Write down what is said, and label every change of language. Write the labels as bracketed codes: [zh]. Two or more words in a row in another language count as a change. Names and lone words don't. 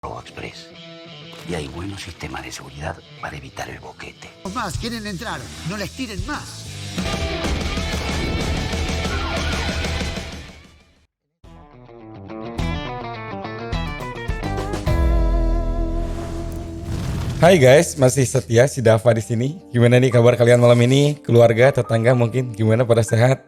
[es] Express. Y hay buenos sistemas de seguridad para evitar el boquete. Más, quieren entrar. No les tiren más. [id] Hai guys, masih setia si Dava di sini. Gimana nih kabar kalian malam ini? Keluarga, tetangga mungkin gimana, pada sehat?